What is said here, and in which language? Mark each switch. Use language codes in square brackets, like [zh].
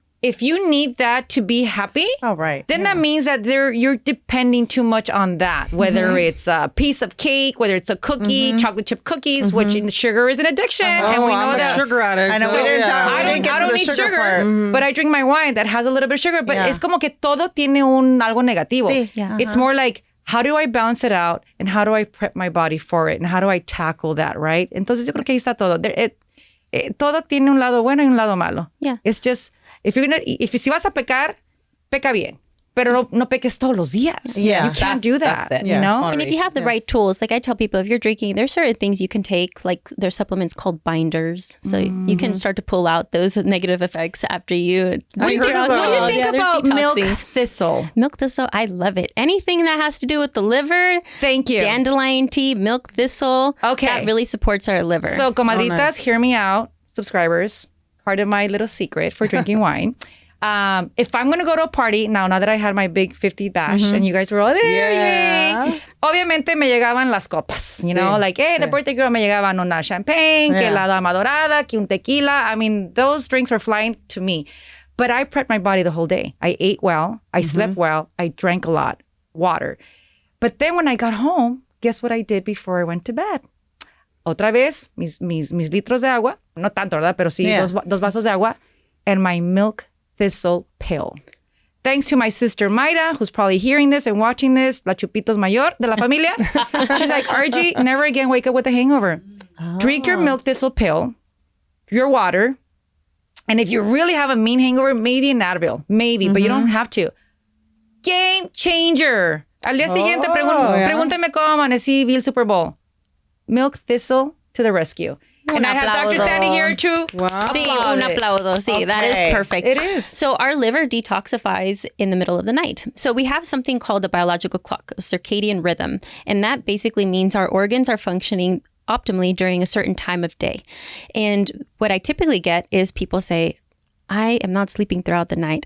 [en] If you need that to be happy, then that means that you're depending too much on that. Whether it's a piece of cake, whether it's a cookie, chocolate chip cookies, which sugar is an addiction, and we know I'm a that sugar addict. I know we didn't talk. I We didn't get to don't the need sugar, part. but I drink my wine that has a little bit of sugar. [es] But es como que todo tiene algo negativo. Sí. [en] Yeah. It's more like, how do I balance it out and how do I prep my body for it and how do I tackle that, right? [es] Entonces yo creo que ahí está todo. Todo tiene un lado bueno y un lado malo. [en] Yeah. It's just, [es] si vas a pecar, peca bien. Pero no peques todos los días. [en] Yeah. You can't do that, that's it. you know? And if you have the right tools, like I tell people, if you're drinking, there's certain things you can take, like there's supplements called binders. So you can start to pull out those negative effects after you drink your alcohol. What do you think there's about milk detoxing. thistle? Milk thistle, I love it. Anything that has to do with the liver. Thank you. Dandelion tea, milk thistle. Okay. That really supports our liver. So, comadritas, hear me out, subscribers. Part of my little secret for drinking wine. If I'm going to go to a party, now that I had my big 50 bash and you guys were all there, yay, [es] obviamente me llegaban las copas, [en] like, hey, the birthday girl [es] me llegaban una champagne, que la dama dorada, que un tequila. [en] I mean, those drinks were flying to me. But I prepped my body the whole day. I ate well. I slept well. I drank a lot, water. But then when I got home, guess what I did before I went to bed? [es] Otra vez, mis litros de agua, no tanto, ¿verdad? Pero sí, dos vasos de agua, [en] and my milk thistle pill. Thanks to my sister Mayra, who's probably hearing this and watching this, [es] la chupitos mayor de la familia. [en] She's like, RG, never again wake up with a hangover. Drink your milk thistle pill, your water, and if you really have a mean hangover, maybe an Advil. Maybe, but you don't have to. Game changer. [es] Al día siguiente, pregúntame cómo amanecí, vi el Super Bowl. [en] Milk thistle to the rescue. And I have Dr. Sandy here too. Wow. [es] Sí, un aplauso. Sí, [en] that is perfect. It is. So our liver detoxifies in the middle of the night. So we have something called a biological clock, a circadian rhythm. And that basically means our organs are functioning optimally during a certain time of day. And what I typically get is people say, I am not sleeping throughout the night.